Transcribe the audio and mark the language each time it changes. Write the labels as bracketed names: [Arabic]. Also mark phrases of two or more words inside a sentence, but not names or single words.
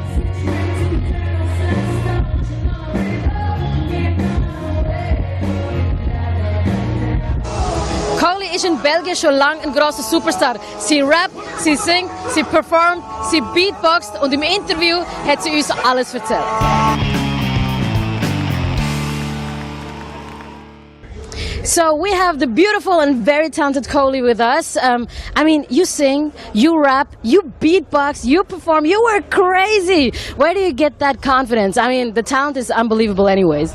[German] Coely is in België schon lang een große Superstar. Sie rappt, sie singt, sie performt, sie beatboxt und im Interview hat sie uns alles erzählt. [English] So we have the beautiful and very talented Coely with us. I mean, you sing, you rap, you beatbox, you perform, you were crazy. Where do you get that confidence? I mean, the talent is unbelievable anyways.